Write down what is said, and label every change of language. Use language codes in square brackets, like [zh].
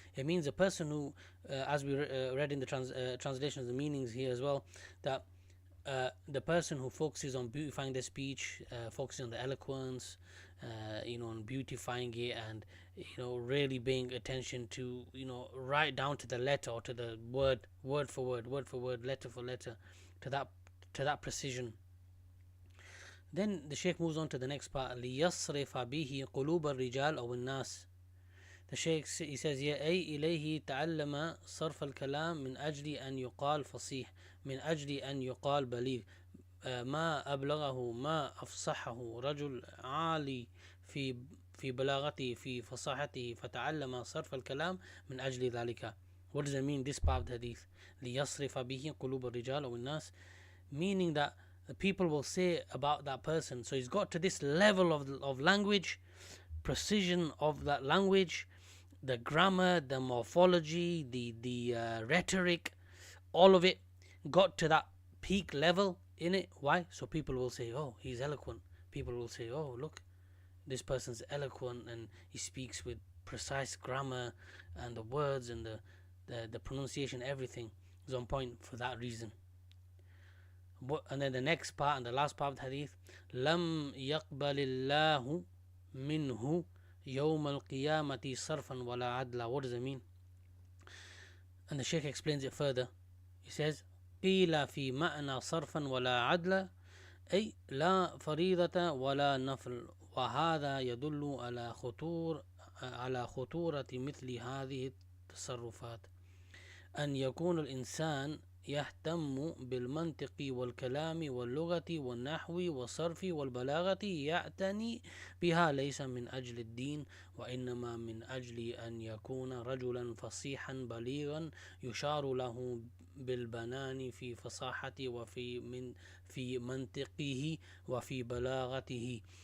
[en] It means a person who, as we read in the translations, the meanings here as well, that the person who focuses on beautifying their speech, focuses on the eloquence, on beautifying it, and really paying attention to right down to the letter or to the word for word, letter for letter, to that precision. Then the Shaykh moves on to the next part. [ar] لِيَصْرِفَ بِهِ قُلُوبَ الرِّجَالِ أَوْ النَّاسِ. [en] The Shaykh, he says here, [ar] أي إليه تعلم صرف الكلام من أجل أن يقال فصيح من أجل أن يقال بليغ ما أبلغه ما أفصحه رجل عالي في بلاغته في فصاحته فتعلم صرف الكلام من أجل ذلك. [en] What does it mean, this part of the hadith? [ar] ليصرف به قلوب الرجال أو الناس, [en] meaning that the people will say about that person, so he's got to this level of language, precision of that language, the grammar, the morphology, the rhetoric, all of it got to that peak level in it. Why? So people will say, oh, he's eloquent. People will say, oh, look, this person's eloquent and he speaks with precise grammar, and the words and the pronunciation, everything is on point for that reason. And then the next part and the last part of the hadith, [ar] لم يقبل الله منه يوم القيامة صرفا ولا عدلا. [en] What does it mean? And the Shaykh explains it further. He says, [ar] قيل في معنى صرفا ولا عدلا أي لا فريضة ولا نفل, وهذا يدل على خطورة مثل هذه التصرفات, أن يكون الإنسان يهتم بالمنطق والكلام واللغة والنحو والصرف والبلاغة, يعتني بها ليس من أجل الدين وإنما من أجل أن يكون رجلا فصيحا بليغا يشار له بالبنان في فصاحته في منطقه وفي بلاغته.